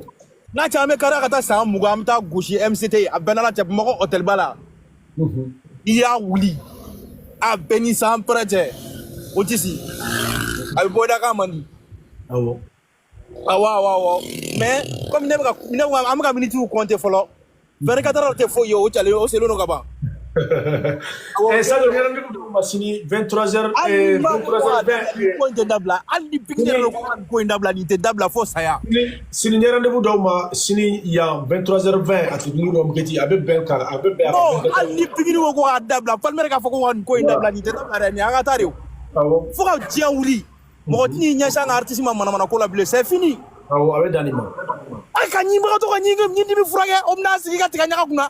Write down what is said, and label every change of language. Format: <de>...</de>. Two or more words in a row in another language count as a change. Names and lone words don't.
<bm>n'a cɛ an bɛ kariya ka taa san 20 an bɛ taa gosi MCT a bɛɛ n'Ala cɛ Bamakɔ hôtel ba la i y'a wuli a bɛɛ ni san pɛrɛ cɛ Otis a bɛ bɔ i da k'a man di awɔ awɔ</bm> <fr>mais comme</fr> <bm>an bɛ ka minitiw compter fɔlɔ 24 heures tɛ foyi ye o cɛlen o selen don ka ban Sadio ne rendez-vous de ma sini 23h 23h20 ko in tɛ dabila hali ni Pikini yɛrɛ ko ko in dabila nin tɛ dabila fo saya sini ne rendez-vous d'aw ma sini yan 23h20 a tigi dɔ muketi a bɛ bɛn kan a bɛ bɛn non hali ni Pikini ko k'a dabila Balimɛri k'a fɔ ko ko in dabila nin tɛ dabila dɛ nin an ka taa de o awɔ fo ka diɲɛ wuli mɔgɔ tɛ n'i ɲɛsin an ka artiste ma manamana ko la bilen</bm> <fr>c'est fini</fr> <bm>awɔ a bɛ dan nin ma a ka ɲibagatɔ ka ɲidimi furakɛ o bɛna sigi ka tigɛ ɲaga kunna</bm>